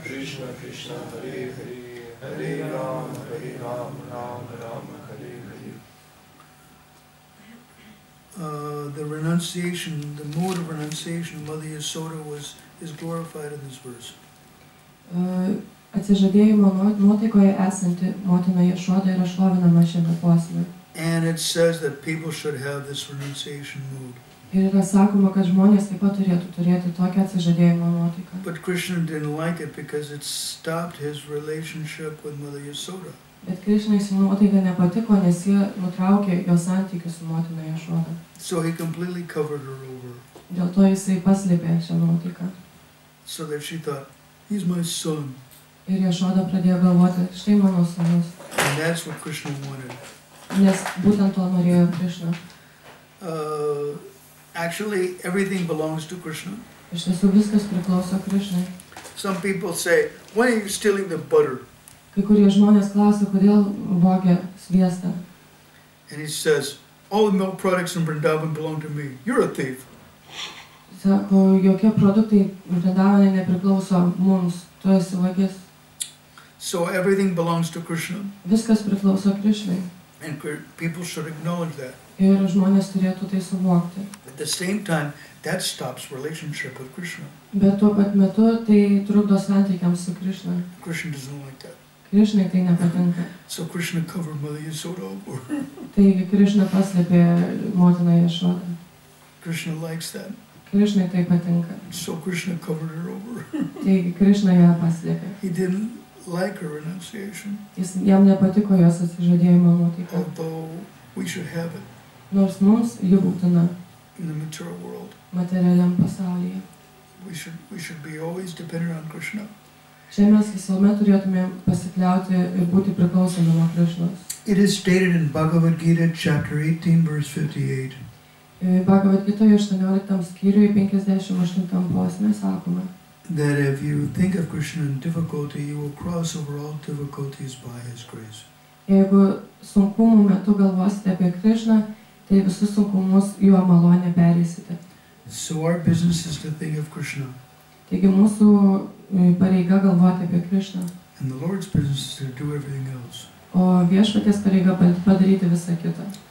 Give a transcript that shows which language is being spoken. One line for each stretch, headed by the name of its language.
Sanskrit: Krishna Krishna Hare Hare Hare Ram Ram Ram Hare Hare.
English: The renunciation, the mode of renunciation of Mother Yasoda is glorified in this verse.
Lithuanian: Atsižadėjimo nuotaikoje esanti motina Jašoda yra šlovinama šiame posme.
English: And it says that people should have this renunciation mood.
Lithuanian: Ir yra sakoma, kad žmonės taip pat turėtų turėti tokią atsižadėjimo nuotaiką.
English: But Krishna didn't like it because it stopped his relationship with Mother Yasoda.
Lithuanian: Bet Krišnai ši nuotaika nepatiko, nes jie nutraukė jo santykius su motina Jašoda.
English: So he completely covered her over.
Lithuanian: Dėl to jisai paslėpė šią nuotaiką.
English: So that she thought, he's my son.
Lithuanian: Ir Jašoda pradėjo galvoti, štai mano sūnus.
English: And that's what Krishna wanted.
Lithuanian: Nes būtent to norėjo Krišna.
English: Actually, everything belongs to Krishna.
Lithuanian: Iš tiesų viskas priklauso Krišnai.
English: Some people say, why are you stealing the butter?
Lithuanian: Kai kurie žmonės klausia, kodėl vogia sviestą.
English: And he says, all the milk products in Vrindavan belong to me. You're a thief.
Lithuanian: Sako, jokie produktai Vrindavanai nepriklauso mums, tu esi vagis.
English: So everything belongs to Krishna.
Lithuanian: Viskas priklauso Krišnai.
English: And people should acknowledge that.
Lithuanian: Ir žmonės turėtų tai suvokti.
English: At the same time, that stops relationship with Krishna.
Lithuanian: Bet tuo pat metu tai trukdo santykiams su Krišna.
English: Krishna doesn't like that.
Lithuanian: Krišnai tai nepatinka.
English: So Krishna covered Mother Yasoda over.
Lithuanian: Taigi Krišna paslėpė motiną Jašodą.
English: Krishna likes that.
Lithuanian: Krišnai tai patinka.
English: So Krishna covered her over.
Lithuanian: Taigi Krišna ją paslėpė.
English: He didn't like her renunciation.
Lithuanian: Jam nepatiko jos atsižadėjimo nuotaika.
English: Although we should have it
Lithuanian: Nors mums ji būtina
English: in the material world.
Lithuanian: materialiam pasaulyje.
English: We should be always dependent on Krishna.
Lithuanian: Čia mes visuomet turėtume pasikliauti ir būti priklausomi nuo Krišnos.
English: It is stated in Bhagavad Gita chapter 18 verse 58.
Lithuanian: Bhagavad Gitoje 18 skyriuje 58 posme sakoma,
English: that if you think of Krishna in difficulty, you will cross over all difficulties by His grace.
Lithuanian: jeigu sunkumų metu galvosite apie Krišną, tai visus sunkumus jo malonę pereisite.
English: So our business is to think of Krishna,
Lithuanian: Taigi mūsų pareiga galvoti apie Krišną,
English: and the Lord's business is to do everything else.
Lithuanian: o viešpaties pareiga padaryti visą kitą.